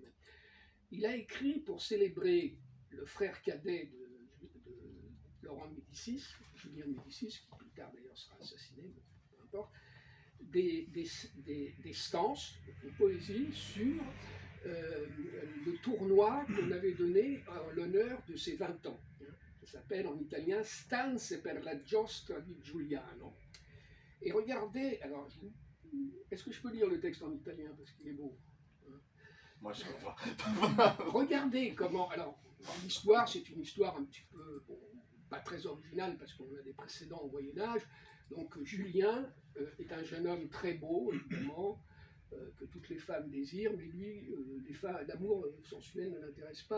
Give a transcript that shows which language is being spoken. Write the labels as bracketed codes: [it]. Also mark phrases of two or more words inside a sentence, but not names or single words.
[fr] Il a écrit pour célébrer le frère cadet de Laurent de Médicis, Julien de Médicis, qui plus tard d'ailleurs sera assassiné, mais peu importe, des stances, une poésie sur le tournoi qu'on avait donné en l'honneur de ses 20 ans. Ça s'appelle en italien Stanze per la giostra di Giuliano. Et regardez, alors, est-ce que je peux lire le texte en italien parce qu'il est beau? Moi, je ne pas. Regardez comment. Alors, l'histoire, c'est une histoire un petit peu, bon, pas très originale parce qu'on a des précédents au Moyen-Âge. Donc, Julien est un jeune homme très beau, évidemment, que toutes les femmes désirent, mais lui, l'amour sensuel ne l'intéresse pas.